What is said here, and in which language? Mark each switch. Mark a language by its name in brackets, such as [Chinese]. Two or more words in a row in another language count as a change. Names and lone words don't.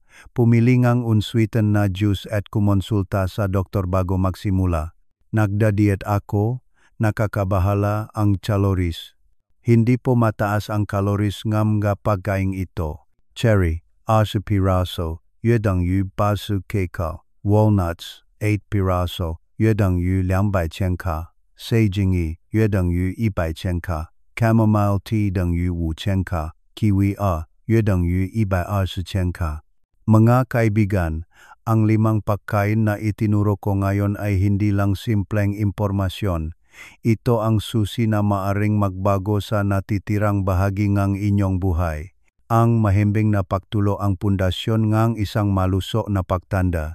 [Filipino] Pumili ng unsweetened na juice at kumonsulta sa doktor bago magsimula. Nagda-diet ako, nakakabahala ang calories. Hindi po mataas ang calories ng pagkain ito. Cherry, 20 piraso, [Chinese] 约等于80 kcal. [Filipino] Walnuts, 8 piraso, [Chinese] 约等于200千卡。 [Filipino] Saging E, [Chinese] 约等于100千卡。 [Filipino] Chamomile tea [Chinese] 等于5000卡。 [Filipino] Kiwi A, [Chinese] 约等于120千卡。 [Filipino] Mga kaibigan, ang 5 pagkain na itinuro ko ngayon ay hindi lang simpleng impormasyon. Ito ang susi na maaring magbago sa natitirang bahagi ng inyong buhay. Ang mahimbing na pagtulo ang pundasyon ng isang malusog na pagtanda.